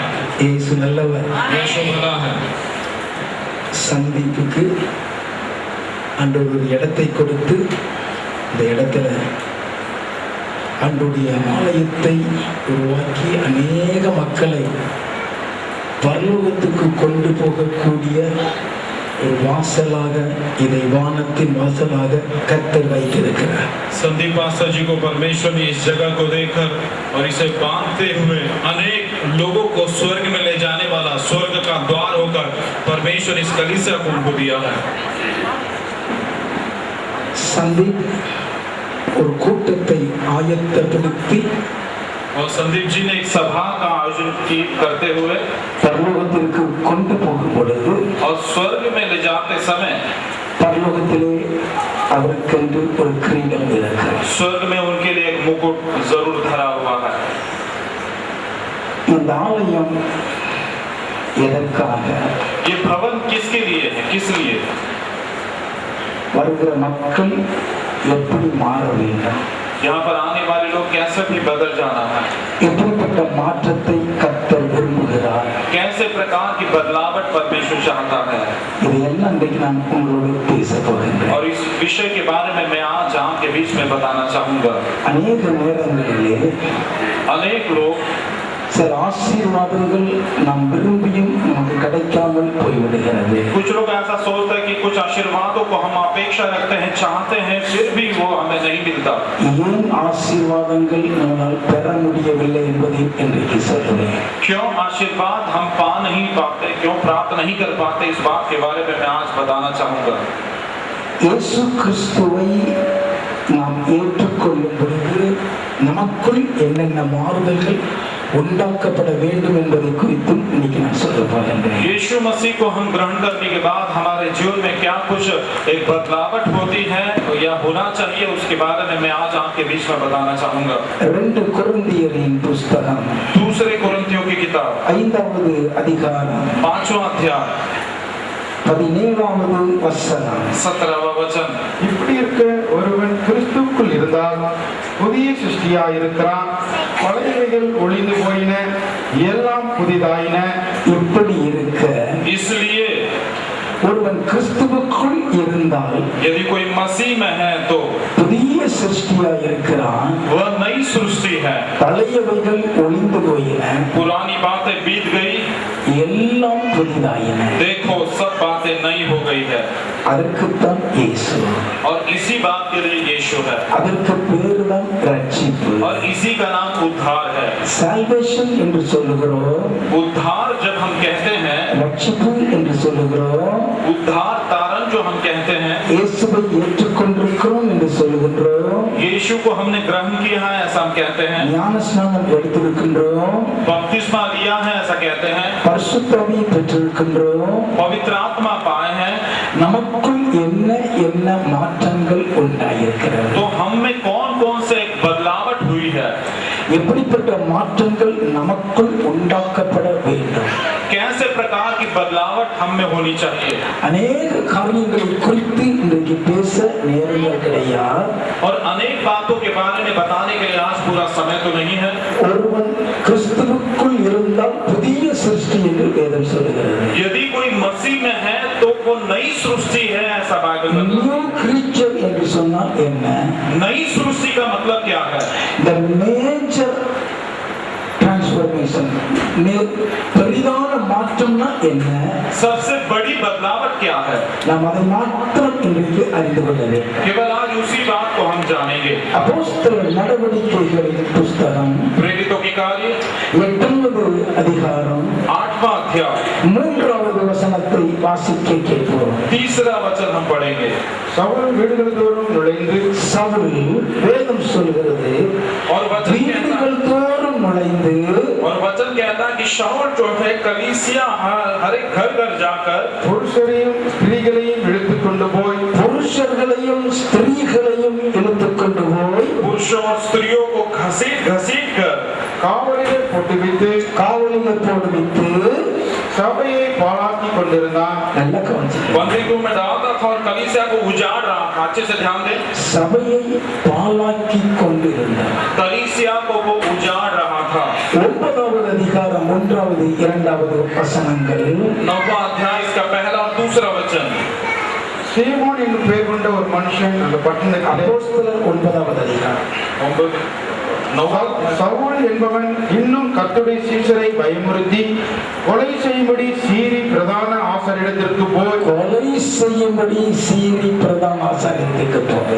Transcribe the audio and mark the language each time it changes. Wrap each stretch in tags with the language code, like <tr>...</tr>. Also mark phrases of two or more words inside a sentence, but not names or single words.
<ta>இயேசு நல்லவர்.</ta> <hi>यीशु भला है।</hi> <ta>சந்திப்புக்கு ஆண்டவர் ஒரு இடத்தை கொடுத்து இந்த இடத்துல ஆண்டுடைய ஆலயத்தை உருவாக்கி அநேக மக்களை பரலோகத்துக்கு கொண்டு போகக்கூடிய ஒரு வாசலாக, இதை வானத்தின் வாசலாக கர்த்தர் வைத்திருக்கிறார்.</ta> <hi>संदीप पास्टर जी को परमेश्वर ने इस जगह को देखकर और इसे बांधते हुए अनेक लोगों को स्वर्ग में ले जाने वाला, स्वर्ग का द्वार होकर परमेश्वर इस कलीसिया को उनको दिया है।</hi> <ta>சந்தீப் ஒரு கூட்டத்தை ஆயத்தப்படுத்தி</ta> <hi>और संदीप जी ने एक सभा का आयोजन करते हुए</hi> <ta>பரலோகத்திற்கு கொண்டு போகும் பொழுது</ta> <hi>और स्वर्ग में ले जाते समय</hi> <ta>பரலோகத்திலே அவருக்கென்று ஒரு கிரீடம் இருக்கிறது.</ta> <hi>स्वर्ग में उनके लिए एक मुकुट जरूर धरा हुआ है।</hi> <ta>இந்த ஆலயம் எதற்காக,</ta> <hi>ये भवन किसके लिए है, किस लिए?</hi> <ta>வருகிற மக்கள் எப்படி மாற வேண்டும்,</ta> <hi>यहाँ पर आने वाले लोग कैसे भी बदल जाना है,</hi> <ta>எப்படிப்பட்ட மாற்றத்தை கர்த்தர் விரும்புகிறார்,</ta> <hi>कैसे प्रकार की बदलावट परमेश्वर चाहता है,</hi> <ta>இது எல்லாம் இன்றைக்கு நான் உங்களோடு பேச போகின்றேன்.</ta> <hi>और इस विषय के बारे में मैं आज आपके बीच में बताना चाहूंगा।</hi> <ta>அநேக நேரங்களிலே</ta> <hi>अनेक लोग</hi> <ta>சில ஆசீர்வாதங்கள் நாம் விரும்பியும் நமக்கு கிடைக்காமல் போய்விடுகிறது.</ta> <hi>कुछ लोग ऐसा सोचते हैं कि कुछ आशीर्वादों को हम अपेक्षा रखते हैं, चाहते हैं, फिर भी वो हमें नहीं मिलता।</hi> <ta>ஏன் ஆசீர்வாதங்கள் நம்மால் பெற முடியவில்லை என்பதை இன்றைக்கு சொல்றேன்.</ta> <hi>क्यों आशीर्वाद हम पा नहीं पाते, क्यों प्राप्त नहीं कर पाते, इस बात के बारे में मैं आज बताना चाहूंगा।</hi> <ta>இயேசு கிறிஸ்துவை நாம் ஏற்றுக்கொள்ளும் பொழுது நமக்குள் என்னென்ன மாறுதல்கள் உண்டாக்கப்பட வேண்டும் என்பதை குறித்தும் இன்னைக்கு நான் சொல்ல போகின்றேன்.</ta> <hi>यीशु मसीह को हम ग्रहण करने के बाद हमारे जीवन में क्या कुछ एक बदलावट होती है या होना चाहिए, उसके बारे में मैं आज आपके बीच में बताना चाहूंगा।</hi> <ta>2 கொரிந்தியரின் புஸ்தகம்</ta> <hi>दूसरे कुरिन्थियों की किताब</hi> <ta>5வது அதிகாரம்</ta> <hi>5वां अध्याय</hi> <ta>17வது வசனம்.</ta> <hi>17वां वचन।</hi> <ta>இப்படி இருக்க ஒருவன் கிறிஸ்துவுக்குள் இருந்தால் புதிய சிருஷ்டியாய் இருக்கிறான், பழையவைகள் ஒளிந்து போயின, எல்லாம் புதிதாயின. இப்படி இருக்க</ta> <hi>इसलिए</hi> <ta>ஒருவன் கிறிஸ்துவுக்குள் இருந்தால்</ta> <hi>यदि कोई मसीह में है तो</hi> <ta>புதிய சிருஷ்டியாய் இருக்கிறான்,</ta> <hi>वह नई सृष्टि है,</hi> <ta>பழையவைகள் ஒளிந்து போயின,</ta> <hi>पुरानी बातें बीत गई,</hi> <ta>எல்லாம் புதிதாயின.</ta> <hi>देखो सब बातें नई हो गई है।</hi> <ta>அதற்குத்தான் இயேசு,</ta> <hi>और इसी बात के लिए यीशु है,</hi> <ta>அதற்கு பேருதான் ரட்சிப்பு.</ta> <hi>और इसी का नाम उद्धार है।</hi> <ta>சால்வேஷன் என்று சொல்லுகிறோம்,</ta> <hi>उद्धार जब हम कहते हैं,</hi> <ta>ரட்சிப்பு என்று சொல்லுகிறோம்,</ta> <hi>उद्धार तारण जो हम कहते हैं,</hi> <ta>இயேசுவை ஏற்றுக்கொண்டிருக்கிறோம் என்று சொல்லுகின்றோம்,</ta> <hi>यीशु को हमने ग्रहण किया है ऐसा हम कहते हैं,</hi> <ta>ஞான ஸ்நானம் எடுத்திருக்கின்றோம்,</ta> <hi>बपतिस्मा लिया है ऐसा कहते हैं,</hi> <ta>பரிசுத்த ஆவியை பெற்றிருக்கின்றோம்.</ta> <hi>पवित्र आत्मा पाए हैं,</hi> <ta>நமக்குள் என்ன என்ன மாற்றங்கள் உண்டாயிருக்கிறது,</ta> <hi>तो हम में कौन कौन से एक बदलावट हुई है,</hi> <ta>எப்படிப்பட்ட மாற்றங்கள் நமக்குள் உண்டாக்கப்பட வேண்டும்,</ta> <hi>कैसे प्रकार की बदलावट हम में होनी चाहिए।</hi> <ta>அநேக காரியங்களை குறித்து இன்றைக்கு பேச நேரங்கள் கிடையாது.</ta> <hi>और अनेक बातों के बारे में बताने के लिए आज पूरा समय तो नहीं है।</hi> <ta>ஒருவன் கிறிஸ்துவுக்குள் இருந்தால் புதிய சிருஷ்டி என்று வேதம் சொல்லுகிறது.</ta> <hi>यदि कोई मसीह में है तो वो नई सृष्टि है ऐसा बाइबल में।</hi> <en>new creature</en> <ta>என்று சொன்னால் என்ன?</ta> <hi>नई सृष्टि का मतलब क्या है?</hi> <en>The major transformation,</en> <ta>பெரிதான மாற்றம்னா என்ன?</ta> <hi>सबसे बड़ी बदलावट क्या है?</hi> <ta>நாம் அதை மாத்திரம் இன்றைக்கு அறிந்து கொள்ள வேண்டும்.</ta> <hi>केवल आज उसी बात को हम जानेंगे.</hi> <ta>அப்போஸ்தலர் நடவடிக்கைகளின் புஸ்தகம்</ta> <hi>प्रेरितों के कार्य</hi> <ta>8வது அதிகாரம்</ta> <hi>8वां अध्याय</hi> <ta>3வது வசனத்தை வாசிக்க கேட்கிறோம்.</ta> <hi>तीसरा वचन हम पढ़ेंगे.</hi> <ta>சவுல் வீடுகள் தோறும் நுழைந்து சவுல் வேதம் சொல்கிறது</ta> <hi>और वचन कहता</hi> <ta>வீடுகள் தோறும் நுழைந்து</ta> <hi>है कि शाऊल जो है कलीसिया हर एक घर घर जाकर</hi> <ta>புருஷரையும் ஸ்திரீகளையும் இழுத்துக் கொண்டு போய் புருஷர்களையும் ஸ்திரீகளையும் இழுத்துக் கொண்டு போய்</ta> <hi>पुरुषों और स्त्रियों को घसीट घसीट कर</hi> <ta>காவலிலே போட்டு வைத்து காவலிலே போட்டு வைத்து சபையை பாழாக்கி கொண்டிருந்தான். நல்ல கவனிச்சு</ta> <hi>बंदी गृह में डालता था और कलीसिया को उजाड़ रहा था. अच्छे से ध्यान दें.</hi> <ta>சபையை பாழாக்கி கொண்டிருந்தார்.</ta> <hi>कलीसिया को वो उजाड़ रहा था.</hi> <ta>9வது அதிகாரம் 1வது 2வது வசனங்கள்</ta> <hi>9वां अध्याय इसका पहला और दूसरा वचन.</hi> <ta>சீமோன் என்று பெயர் கொண்ட ஒரு மனுஷன் அந்த பட்டணத்திலே அப்போஸ்தலர் 9வது அதிகாரம் சவுல் என்பவன் இன்னும் கர்த்தருடைய சீஷரை பயமுறுத்தி கொலை செய்யும்படி சீரி பிரதான ஆசாரியரிடத்திற்கு போய் கொலை செய்யும்படி சீரி பிரதான ஆசாரியருக்கு போய்</ta>